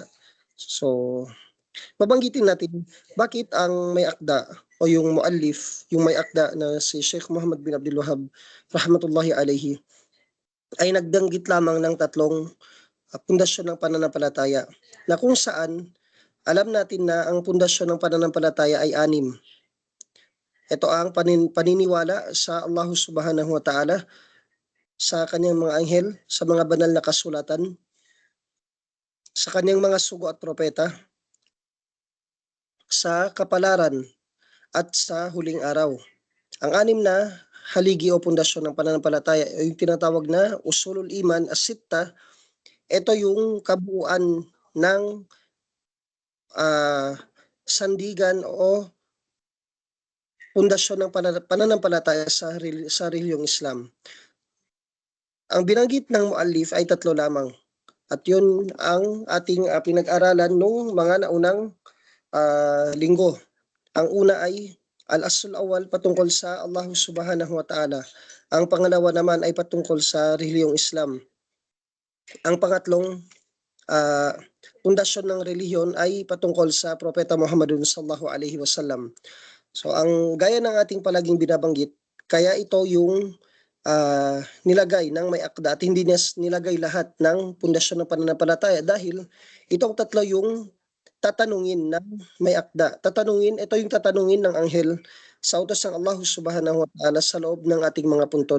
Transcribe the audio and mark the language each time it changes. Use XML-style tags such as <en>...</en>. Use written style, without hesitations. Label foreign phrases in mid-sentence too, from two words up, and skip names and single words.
<tl>So, babanggitin natin bakit ang may akda o yung muallif, yung may akda na si Sheikh Muhammad bin Abdul Wahhab</tl> <ar>رحمة الله عليه,</ar> <tl>ay nagdanggit lamang ng tatlong pundasyon ng pananampalataya, na kung saan alam natin na ang pundasyon ng pananampalataya ay anim. Ito ang paniniwala sa Allah</tl> <ar>سبحانه وتعالى,</ar> <tl>sa kanyang mga anghel, sa mga banal na kasulatan, sa kanyang mga sugo at propeta, sa kapalaran, at sa huling araw. Ang anim na haligi o pundasyon ng pananampalataya ay yung tinatawag na</tl> <ar>أصول الإيمان الستة.</ar> <tl>Ito yung kabuuan ng sandigan o pundasyon ng pananampalataya sa relihiyong Islam. Ang binanggit ng muallif ay tatlo lamang, at yun ang ating pinag-aralan nung mga naunang linggo. Ang una ay</tl> <ar>الأصل الأول,</ar> <tl>patungkol sa Allah</tl> <ar>سبحانه وتعالى.</ar> <tl>Ang pangalawa naman ay patungkol sa relihiyong Islam. Ang pangatlong pundasyon ng relihiyon ay patungkol sa Propeta Muhammadun</tl> <ar>صلى الله عليه وسلم.</ar> <tl>So ang gaya ng ating palaging binabanggit, kaya ito yung nilagay ng may akda at hindi niya nilagay lahat ng pundasyon ng pananampalataya dahil itong tatlo yung tatanungin ng may akda. Ito yung tatanungin ng anghel sa utos ng Allah</tl> <ar>سبحانه وتعالى</ar> <tl>sa loob ng ating mga puntod.</tl>